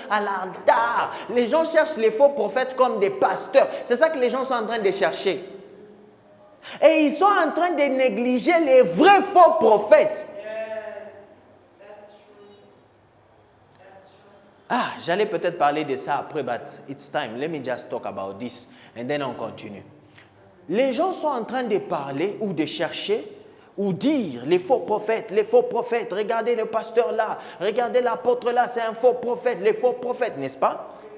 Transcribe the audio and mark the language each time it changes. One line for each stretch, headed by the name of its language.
French: À l'altar. Les gens cherchent les faux prophètes comme des pasteurs. C'est ça que les gens sont en train de chercher. Et ils sont en train de négliger les vrais faux prophètes. J'allais peut-être parler de ça après,
English: but it's time. Let me just talk about this and then
French: on continue. Les gens sont en train de parler ou de chercher ou dire les faux prophètes, regardez le pasteur là, regardez l'apôtre là, c'est un faux prophète, les faux prophètes, n'est-ce pas?